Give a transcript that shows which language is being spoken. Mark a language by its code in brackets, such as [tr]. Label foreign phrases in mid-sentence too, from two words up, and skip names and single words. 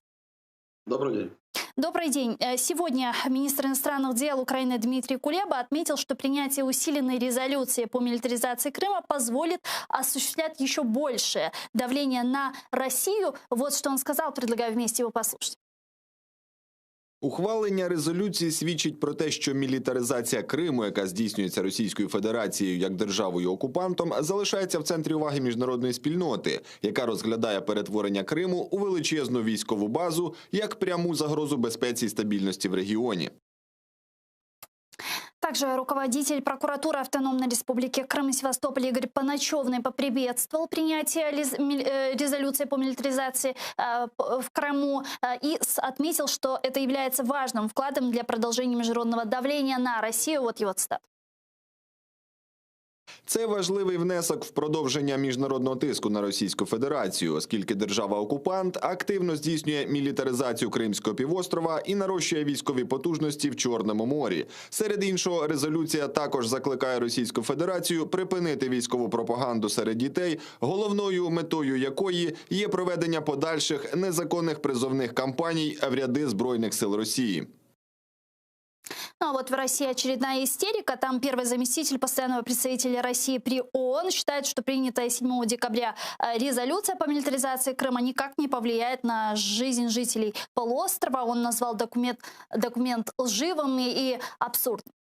[ru] Добрый день. Добрый день. Сегодня министр иностранных дел Украины Дмитрий Кулеба отметил, что принятие усиленной резолюции по милитаризации Крыма позволит осуществлять еще большее давление на Россию. Вот что он сказал, предлагаю вместе его послушать. [uk] Ухвалення резолюції свідчить про те, що мілітаризація Криму, яка здійснюється Російською Федерацією як державою-окупантом, залишається в центрі уваги міжнародної спільноти, яка розглядає перетворення Криму у величезну військову базу як пряму загрозу безпеці і стабільності в регіоні. [ru] Также руководитель прокуратуры Автономной Республики Крым и Севастополь Игорь Паначевный поприветствовал принятие резолюции по милитаризации в Крыму и отметил, что это является важным вкладом для продолжения международного давления на Россию. Вот его цитата. [uk] Це важливий внесок в продовження міжнародного тиску на Російську Федерацію, оскільки держава-окупант активно здійснює мілітаризацію Кримського півострова і нарощує військові потужності в Чорному морі. Серед іншого, резолюція також закликає Російську Федерацію припинити військову пропаганду серед дітей, головною метою якої є проведення подальших незаконних призовних кампаній в ряди Збройних сил Росії. [ru] Ну а вот в России очередная истерика. Там первый заместитель постоянного представителя России при ООН считает, что принятая 7 декабря резолюция по милитаризации Крыма никак не повлияет на жизнь жителей полуострова. Он назвал документ лживым и абсурдным.